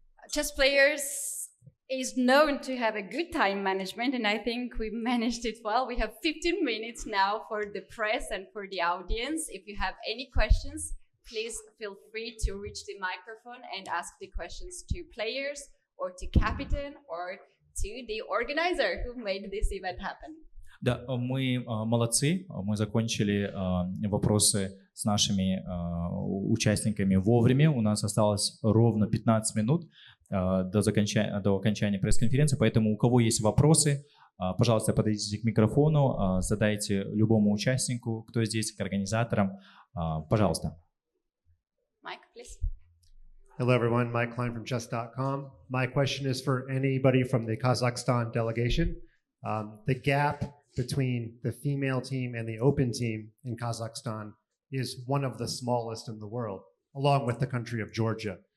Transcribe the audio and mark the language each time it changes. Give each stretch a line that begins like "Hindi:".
English: Chess Players is known to have a good time management, and I think we managed it well. We have 15 minutes now for the press and for the audience. If you have any questions, please feel free to reach the microphone and ask the questions to players or to captain or to the organizer who made this event happen.
Russian: Да, мы молодцы, мы закончили вопросы с нашими участниками вовремя. У нас осталось ровно 15 минут до окончания пресс-конференции, поэтому у кого есть вопросы, пожалуйста, подойдите к микрофону, задайте любому участнику, кто здесь, к организаторам, пожалуйста.
English: Mike, please. Hello, everyone. Mike Klein from chess.com. My question is for anybody from the Kazakhstan delegation. The gap between the female team and the open team in Kazakhstan is one of the smallest in the world, along with the country of Georgia.